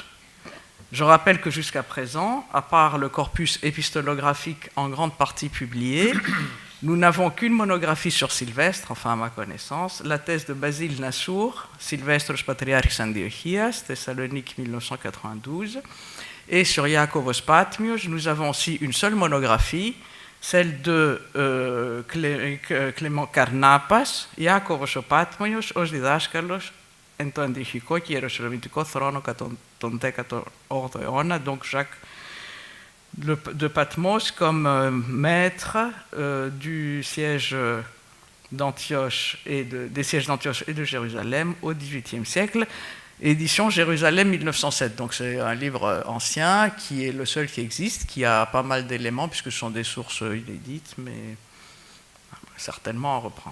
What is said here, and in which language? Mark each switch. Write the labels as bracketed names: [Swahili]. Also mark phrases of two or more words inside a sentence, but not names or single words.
[French] Je rappelle que jusqu'à présent, à part le corpus épistolographique en grande partie publié, nous n'avons qu'une monographie sur Sylvestre, enfin à ma connaissance, la thèse de Basile Nassour, Sylvestros Patriarchis Antiochias, Thessalonique 1992, et sur Iakovos Patmios, nous avons aussi une seule monographie, celle de Clément Καρνάπας, Iakovos Patmios, ως διδάσκαλος εν το αντιοχικό και ιεροσολυμητικό θρόνο κατά τον 18ο αιώνα, donc Jacques de Patmos comme maître du siège d'Antioche des sièges d'Antioche et de Jérusalem au XVIIIe siècle, édition Jérusalem 1907. Donc c'est un livre ancien qui est le seul qui existe, qui a pas mal d'éléments puisque ce sont des sources inédites, mais certainement à reprendre.